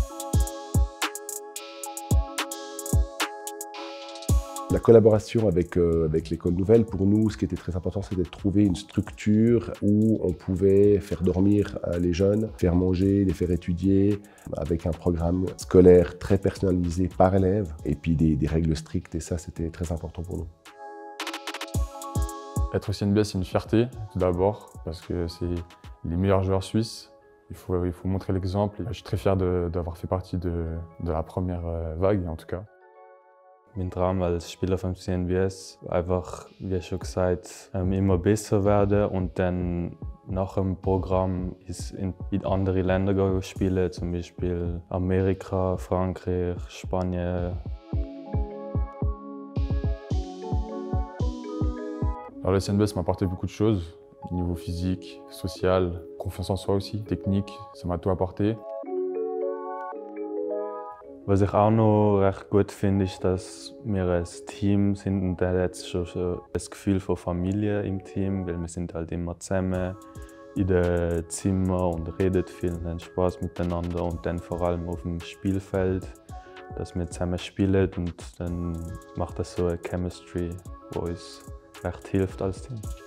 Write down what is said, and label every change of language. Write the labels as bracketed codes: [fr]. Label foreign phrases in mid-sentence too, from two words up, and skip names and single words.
[fr] La collaboration avec l'école nouvelle, pour nous, ce qui était très important, c'était de trouver une structure où on pouvait faire dormir les jeunes, faire manger, les faire étudier, avec un programme scolaire très personnalisé par élève, et puis des règles strictes, et ça, c'était très important pour nous. Être au CNBS, c'est une fierté, tout d'abord, parce que c'est les meilleurs joueurs suisses. Il faut montrer l'exemple. Je suis très fier d'avoir fait partie de la première vague, en tout cas. [de] Mein Traum als Spieler vom CNBS einfach, wie schon gesagt, immer besser werden und dann nach dem Programm in andere Länder spielen, zum Beispiel Amerika, Frankreich, Spanien. [fr] Alors, le CNBS m'a apporté beaucoup de choses, niveau physique, social, confiance en soi aussi, technique, ça m'a tout apporté. [de] Was ich auch noch recht gut finde, ist, dass wir ein Team sind und da hat es schon das Gefühl von Familie im Team, weil wir sind halt immer zusammen in den Zimmern und reden viel und haben Spaß miteinander und dann vor allem auf dem Spielfeld, dass wir zusammen spielen und dann macht das so eine Chemistry, die uns recht hilft als Team.